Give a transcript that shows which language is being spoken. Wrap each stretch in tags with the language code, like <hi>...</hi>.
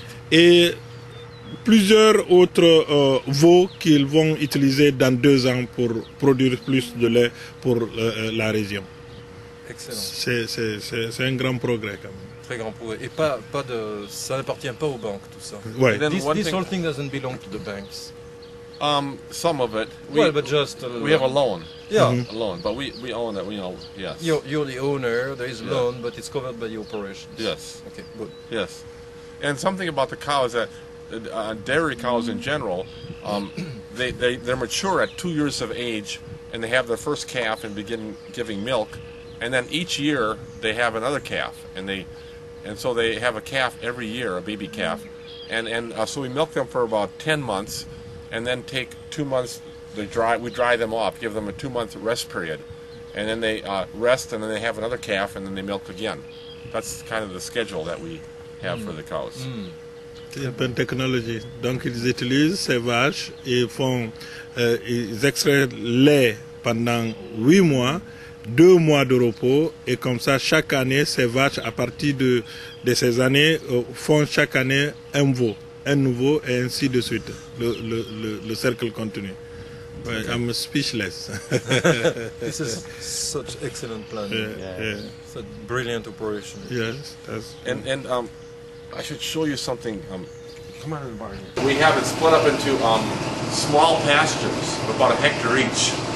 <fr>Et plusieurs autres veaux qu'ils vont utiliser dans 2 ans pour produire plus de lait pour la région. Excellent. C'est un grand progrès quand même. Très grand progrès. Et ça n'appartient pas aux banques, tout ça. Ouais.</fr> <en>And then This, one this thing- whole thing doesn't belong to the banks. Some of it. Well, but just we have a loan. Yeah. A loan, but we own it. Yes. You're the owner. There is a Yeah. loan, but it's covered by the operations. Yes. Okay. Good. Yes, and something about the cows that dairy cows in general, they're mature at 2 years of age, and they have their first calf and begin giving milk, and then each year they have another calf, and so they have a calf every year, a baby calf, and so we milk them for about 10 months, and then take 2 months. We dry them off, give them a 2-month rest period, and then they rest, and then they have another calf, and then they milk again. That's kind of the schedule that we have for the cows.</en> <fr>C'est une bonne technologie. Donc ils utilisent ces vaches et ils extraient lait pendant 8 mois, 2 mois de repos et comme ça chaque année ces vaches à partir de ces années font chaque année un veau, un nouveau et ainsi de suite. Le cercle continue. Ouais,</fr> <en>I'm speechless. This is such excellent planning. Yeah. Such brilliant operation. Yes, that's And I should show you something. Come on in the barn here. We have it split up into small pastures, about 1 hectare each.</en>